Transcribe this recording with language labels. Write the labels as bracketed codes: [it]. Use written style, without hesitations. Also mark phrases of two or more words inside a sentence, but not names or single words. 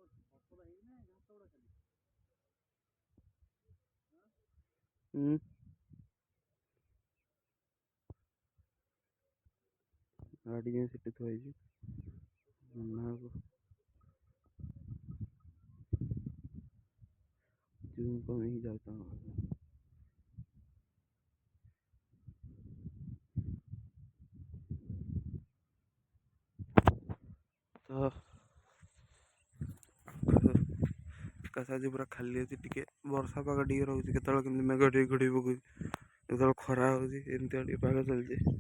[hi] गाड़ी में सिटी तो है ना जून को मैं ही जाता हूँ। [or] तो ଆକାଶ ଆଜି ପୁରା ଖାଲି ଅଛି, ଟିକେ ବର୍ଷା ପାଗ ଟିକେ ରହୁଛି, କେତେବେଳେ କେମିତି ମେଘ ଟିକେ ଘୋଡ଼େଇ ପକଉଛି, କେତେବେଳେ ଖରା ହେଉଛି, ଏମିତିଆ ଟିକେ ପାଗ ଚାଲିଛି।